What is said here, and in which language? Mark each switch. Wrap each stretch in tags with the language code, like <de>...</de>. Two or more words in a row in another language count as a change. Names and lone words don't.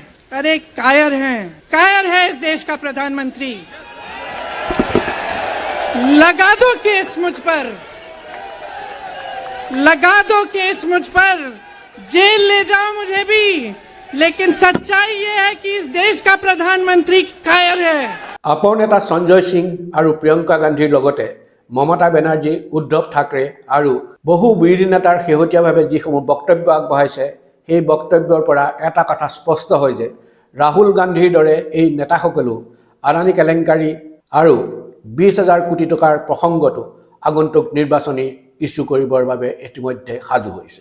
<hi>अरे कायर है इस देश का प्रधानमंत्री। लगा दो केस मुझ पर, जेल ले जाओ मुझे भी, लेकिन सच्चाई ये है कि इस देश का प्रधानमंत्री कायर है।</hi> <as>আপন নেতা সঞ্জয় সিং আৰু প্ৰিয়ংকা গান্ধীৰ লগতে মমতা বেনাৰ্জী, উদ্ধৱ ঠাকৰে আৰু বহু বিৰোধী নেতাৰ শেহতীয়াভাৱে যিসমূহ বক্তব্য আগবঢ়াইছে, সেই বক্তব্যৰ পৰা এটা কথা স্পষ্ট হয় যে ৰাহুল গান্ধীৰ দৰে এই নেতাসকলেও আদানী কেলেংকাৰী আৰু 20,000 কোটি টকাৰ প্ৰসংগটো আগন্তুক নিৰ্বাচনী ইস্যু কৰিবৰ বাবে ইতিমধ্যে সাজু হৈছে।</as>